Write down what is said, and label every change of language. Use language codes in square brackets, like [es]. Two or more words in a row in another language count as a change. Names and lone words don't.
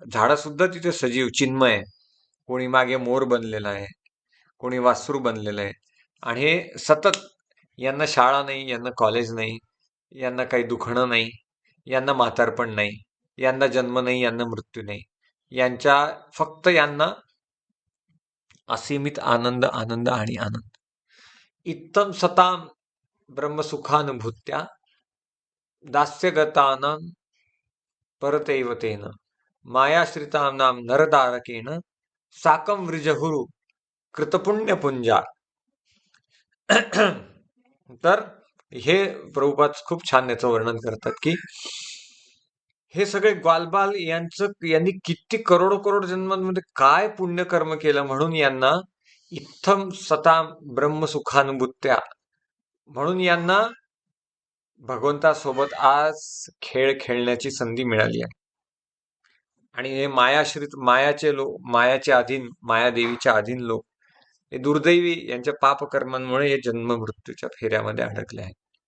[mr] झाडं सुद्धा तिथे सजीव चिन्मय आहे. कोणी मागे मोर बनलेला आहे, कोणी वासरू बनलेलं आहे. आणि हे सतत, यांना शाळा नाही, यांना कॉलेज नाही, यांना काही दुखणं नाही, यांना म्हातारपण नाही, यांना जन्म नाही, यांना मृत्यू नाही. यांच्या फक्त यांना असीमित आनंद, आनंद आणि आनंद. [sa] इत्थम सताम ब्रह्मसुखानुभूत्या दास्यगतानां परतैव तेन मायाश्रितानां नरदारकेण साकं व्रजहुरु कृतपुण्यपुंजा. [mr] तर हे प्रभुपाद खूप छान याचं वर्णन करतात की हे सगळे ग्वालबाल यांनी किती करोडो करोड जन्मांमध्ये काय पुण्यकर्म केलं म्हणून यांना [sa] इत्थम सताम ब्रह्मसुखानुभूत्या, [mr] म्हणून यांना भगवंतासोबत आज खेळ खेळण्याची संधी मिळाली आहे. आणि हे मायाश्रित मायाचे लोक, मायाचे अधीन, मायादेवीच्या अधीन लोक, हे दुर्दैवी यांच्या पापकर्मांमुळे हे जन्म मृत्यूच्या फेऱ्यामध्ये अडकले आहेत.